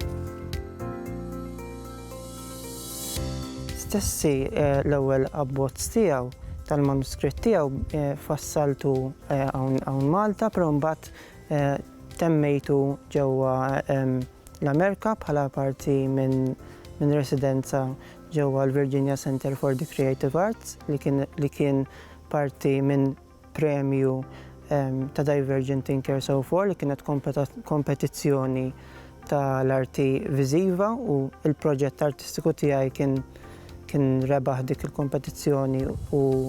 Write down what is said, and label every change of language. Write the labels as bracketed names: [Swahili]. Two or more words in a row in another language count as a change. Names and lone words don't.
[Maltese] Stessi l-ewwel abbozz tiegħu tal-manuskritt tiegħu fassaltu hawn Malta, però mbagħad temmejtu ġewwa l-Amerika bħala parti minn residenza ġewwa l-Virginia Center for the Creative Arts li kien parti minn premju ta' Divergent Thinkers '04 li kienet kompetizzjoni tal-arti viżiva u l-proġett artistiku tiegħi kien rebaħ dik il-kompetizzjoni u